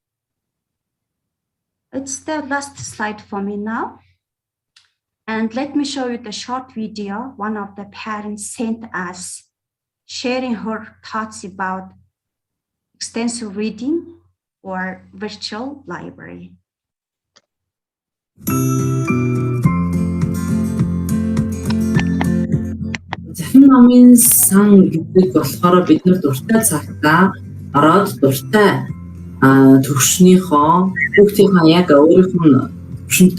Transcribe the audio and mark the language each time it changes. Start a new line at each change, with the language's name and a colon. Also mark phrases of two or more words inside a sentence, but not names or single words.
English: It's the last slide for me now. And let me show you the short video one of the parents sent us, sharing her thoughts about extensive reading or virtual library.
Mongolian: Захин номын сан гэдэг болохоор бид нар дуртай цагтаа ороод дуртай төвшнийхөө хүүхдийнхээ яг өөрийнх нь төвшөнд